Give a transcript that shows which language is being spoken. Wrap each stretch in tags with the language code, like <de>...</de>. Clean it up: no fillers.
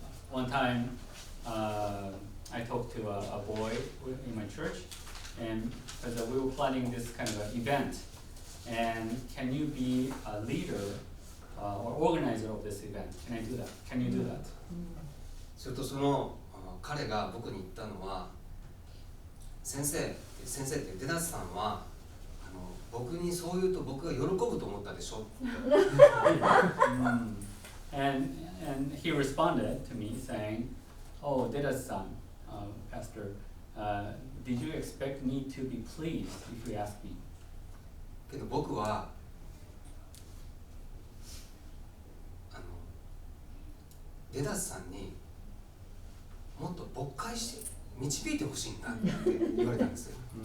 <en>One time, I talked to a boy in my church, and we were planning this kind of an event. And can you be a leader or organizer of this event? Can I do that? Can you do that?</en> <ja>するとその彼が僕に言ったのは、先生って出立さんは僕にそう言うと僕が喜ぶと思ったでしょ。</ja> <en>And he responded to me saying, "Oh, Dedachi-san, Pastor, did you expect me to be pleased if you asked me?"</en> <ja>けど僕は出立さんにもっと牧会して導いてほしいんだって言われたんですよ。</ja>